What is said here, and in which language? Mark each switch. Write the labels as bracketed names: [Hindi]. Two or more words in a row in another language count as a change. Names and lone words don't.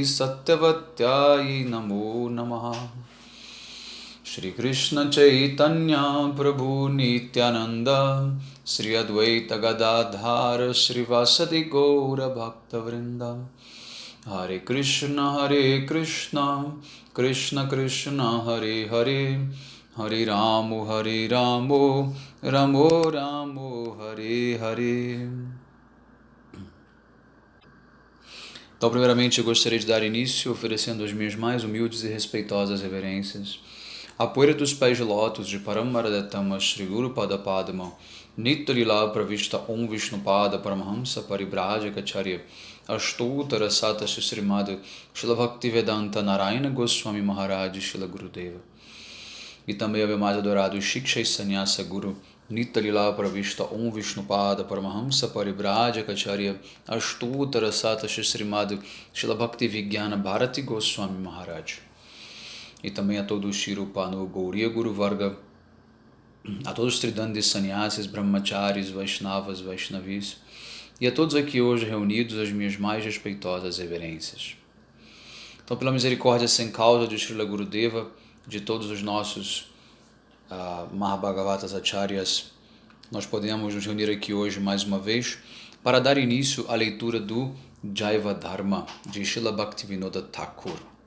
[Sanskrit] सत्यवत्यै नमो नमः श्री कृष्ण चैतन्य प्रभु नित्यानन्द श्री अद्वैत गदाधर श्रीवासादि गौर भक्त वृन्द हरे कृष्ण कृष्ण कृष्ण हरे हरे हरे रामो रामो रामो हरे हरे. [Portuguese] Então, primeiramente, eu gostaria de dar início oferecendo as minhas mais humildes e respeitosas reverências. A poeira dos pés de lótus de Paramaradatama Shri Guru Pada Padma Nitya Lila Pravishta Om Vishnupada Paramahamsa Paribrajacharya Ashtutara Sata Srimad Shila Bhaktivedanta Narayana Goswami Maharaj Shila Gurudeva. E também ao mais adorado Shiksha Sanyasa Guru Nitya Lila Pravishta Om Vishnupada Paramahamsa Paribrajacharya Ashtutara Sata Srimad Shila Bhaktivedanta Bharati Goswami Maharaj. E também a todo o Shirupanu Gauriya Guru Varga, a todos os Tridandis Sannyasis, Brahmacharis, Vaishnavas, Vaishnavis, e a todos aqui hoje reunidos as minhas mais respeitosas reverências. Então, pela misericórdia sem causa de Srila Gurudeva, de todos os nossos Mahabhagavatas Acharyas, nós podemos nos reunir aqui hoje mais uma vez para dar início à leitura do Jaiva Dharma de Srila Bhaktivinoda Thakur.